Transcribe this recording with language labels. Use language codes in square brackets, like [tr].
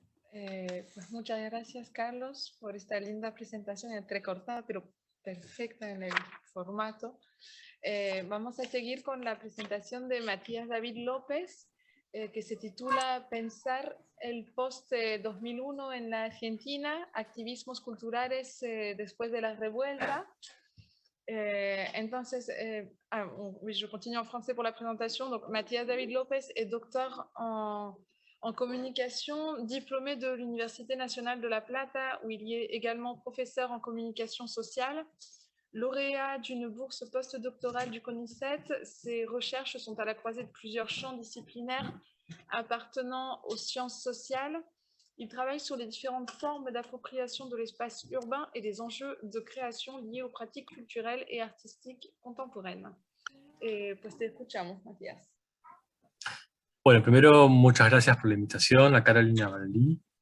[es] Pues muchas gracias, Carlos, por esta linda presentación entrecortada, pero perfecta en el formato. Vamos a seguir con la presentación de Matías David López, que se titula Pensar el post-2001 en la Argentina, activismos culturales después de la revuelta. [fr] Entonces, oui, je continue en français pour la présentation. Donc, Matías David López est docteur en communication, diplômé de l'Université nationale de La Plata, où il y est également professeur en communication sociale, lauréat d'une bourse postdoctorale du CONICET. Ses recherches sont à la croisée de plusieurs champs disciplinaires appartenant aux sciences sociales. Il travaille sur les différentes formes d'appropriation de l'espace urbain et des enjeux de création liés aux pratiques culturelles et artistiques contemporaines. [es] Pues te escuchamos, Matías. Bueno, primero, muchas gracias por la invitación a Carolina Barelli.